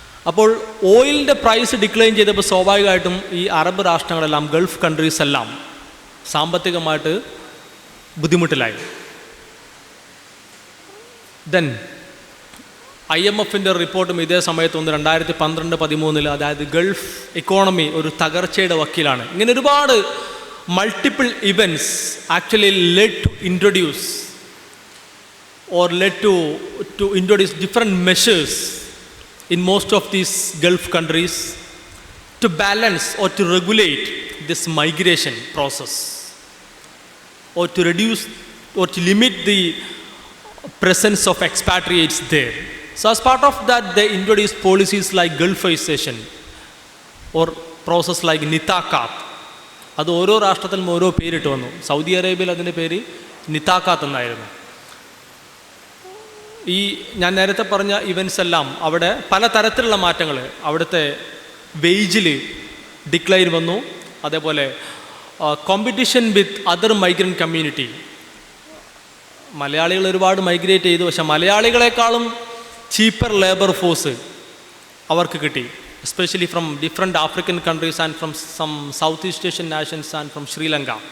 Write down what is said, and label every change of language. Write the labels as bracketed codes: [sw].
[ml] അപ്പോൾ ഓയിലിൻ്റെ price decline ചെയ്തപ്പോൾ സ്വാഭാവികമായിട്ടും ഈ അറബ് രാഷ്ട്രങ്ങളെല്ലാം, ഗൾഫ് കൺട്രീസ് എല്ലാം സാമ്പത്തികമായിട്ട് ബുദ്ധിമുട്ടിലായി. ദെൻ IMFൻ്റെ റിപ്പോർട്ടും ഇതേ സമയത്ത് 2012-13, അതായത് ഗൾഫ് ഇക്കോണമി ഒരു തകർച്ചയുടെ വക്കീലാണ്. ഇങ്ങനെ ഒരുപാട് [en] Multiple events actually led to introduce or led to introduce different measures in most of these Gulf countries to balance or to regulate this migration process, or to reduce or to limit the presence of expatriates there. So as part of that, they introduced policies like Gulfization or process like Nitakat. [ml] അത് ഓരോ രാഷ്ട്രത്തിലും ഓരോ പേരിട്ട് വന്നു. Saudi അറേബ്യയിൽ അതിൻ്റെ പേര് നിതാക്കാത്ത് എന്നായിരുന്നു. ഈ ഞാൻ നേരത്തെ പറഞ്ഞ ഇവൻറ്റ്സ് എല്ലാം അവിടെ പല തരത്തിലുള്ള മാറ്റങ്ങൾ, അവിടുത്തെ വേജിൽ ഡിക്ലൈൻ വന്നു. [en] അതേപോലെ competition with other migrant community, [ml] മലയാളികൾ ഒരുപാട് മൈഗ്രേറ്റ് ചെയ്തു, പക്ഷേ മലയാളികളെക്കാളും ചീപ്പർ ലേബർ ഫോഴ്സ് അവർക്ക് കിട്ടി, [en] Especially from different African countries and from some South East Asian nations and from Sri Lanka.